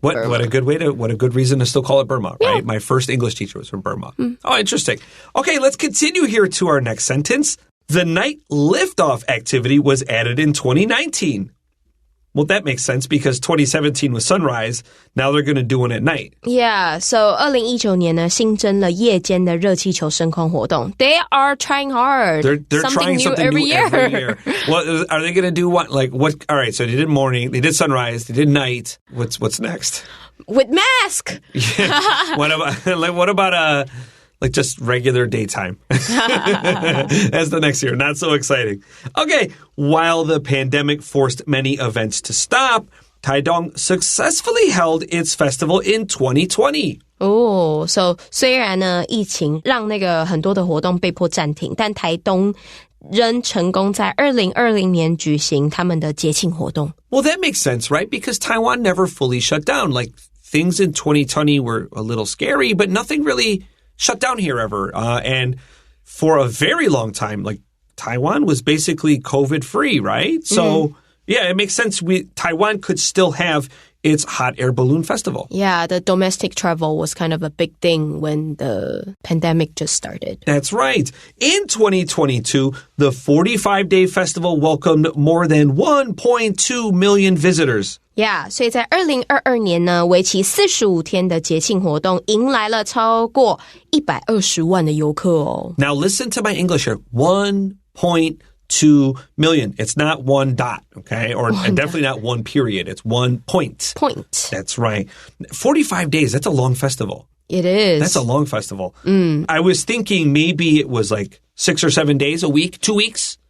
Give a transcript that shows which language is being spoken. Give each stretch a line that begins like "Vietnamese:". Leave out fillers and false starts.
English: What a good reason to still call it Burma, right? Yeah. My first English teacher was from Burma. Oh, interesting. Okay, let's continue here to our next sentence. The night liftoff activity was added in 2019. Well, that makes sense because 2017 was sunrise. Now they're going to do one at night.
Chinese: Yeah, so 2019年呢新增了夜间的热气球升空活动.
English: They are trying hard. They're trying something new every year. Well, are they going to do what? All right, so they did morning, they did sunrise, they did night. What's next? With mask. Yeah. What about like just regular daytime? That's the next year. Not so exciting. Okay, while the pandemic forced many events to stop, Taidong successfully held its festival in 2020.
Chinese: Oh, so 虽然呢疫情让那个很多的活动被迫暂停，但台东仍成功在2020年举行他们的节庆活动。
English: Well, that makes sense, right? Because Taiwan never fully shut down. Like things in 2020 were a little scary, but nothing really shut down here ever. And for a very long time, like Taiwan was basically COVID-free, right? So, yeah, it makes sense. Taiwan could still have its hot air balloon festival. Yeah, the domestic travel was kind of a big thing when the pandemic just started. That's right. In 2022, the 45-day festival welcomed more than 1.2 million visitors.
Chinese: Yeah, 所以在2022年呢，为期45天的节庆活动迎来了超过120万的游客哦。
English: Now listen to my English here. 1.2 million. It's not one dot, okay? And definitely not one period. It's 1 point. Point. That's right. 45 days. That's a long festival. It is. That's a long festival. I was thinking maybe it was like 6 or 7 days a week, 2 weeks.